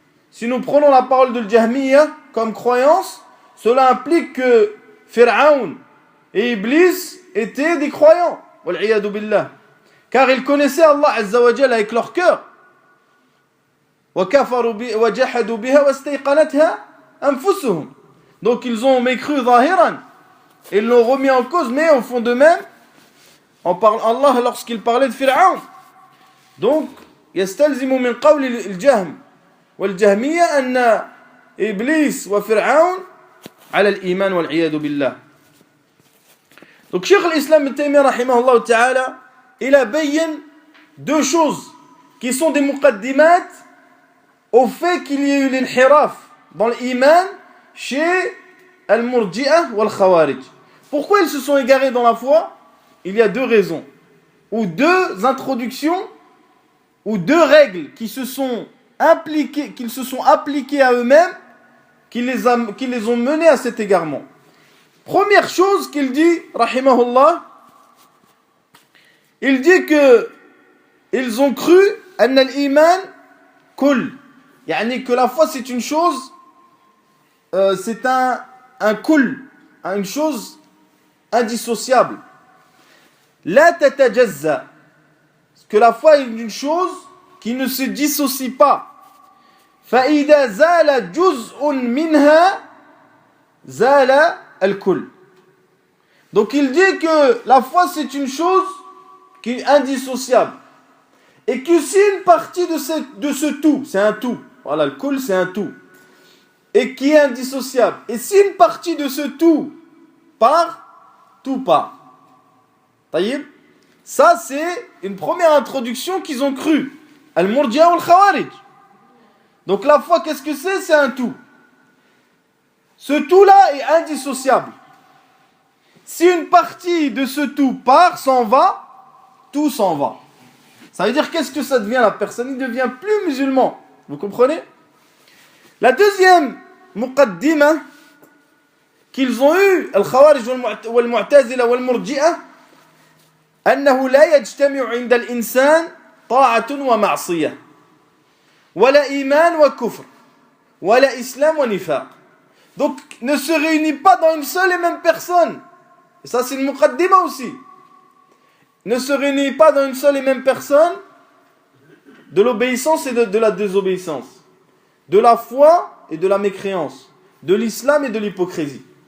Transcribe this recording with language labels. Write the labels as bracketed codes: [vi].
[fr] Si nous prenons la parole de Al-Jahmiyya comme croyance, cela implique que Fir'aun et Iblis étaient des croyants, [ar] wal'iyadu billah, [fr] car ils connaissaient Allah Azza wa Jalla avec leur cœur. Donc ils ont mécru zahiran, ils l'ont remis en cause, mais au fond d'eux-mêmes, on parle Allah lorsqu'il parlait de Fir'aun. Donc [ar] يستلزم من قول الجهم والجهمية أن إبليس وفرعون على الإيمان والعياذ بالله. [fr] Donc Cheikh al-Islam Ibn Taymiyyah rahimahullah ta'ala, il a bayyan deux choses qui sont des muqaddimat au fait qu'il y ait eu l'inhiraf dans l'iman chez al-Murji'ah wal-Khawarij. Pourquoi ils se sont égarés dans la foi? Il y a deux raisons, ou deux introductions, ou deux règles qui se sont appliquées à eux-mêmes, qui les ont menés à cet égarement. Première chose qu'il dit, rahimahullah, il dit que ils ont cru [ar] أن الإيمان كل, يعني [fr] que la foi c'est une chose, c'est un kul, une chose indissociable. [ar] لا تتجزأ, [fr] que la foi est une chose qui ne se dissocie pas. [ar] فإذا زال جزء منها زال الكل. [fr] Donc il dit que la foi c'est une chose qui est indissociable, et que si une partie de ce tout, c'est un tout, voilà, le kul c'est un tout, et qui est indissociable, et si une partie de ce tout part, tout part. Taïb, ça c'est une première introduction qu'ils ont cru, al-Murji'a ou al-Khawarij. Donc la foi, qu'est-ce que c'est? C'est un tout. Ce tout-là est indissociable. Si une partie de ce tout part, s'en va, tout s'en va. Ça veut dire, qu'est-ce que ça devient? La personne, il ne devient plus musulman. Vous comprenez? La deuxième muqaddima qu'ils ont eu, [ar] al-Khawarij wal-Mu'tazila wal-Murji'a, أنه لا يجتمع عند الإنسان طاعة ومعصية ولا إيمان وكفر ولا إسلام ونفاق. [fr] Donc ne se réunit pas dans une seule et même personne. Et ça c'est le muqaddima aussi. Ne se réunit pas dans une seule et même personne de l'obéissance et de la désobéissance, de la foi et de la mécréance, de l'islam et de l'hypocrisie.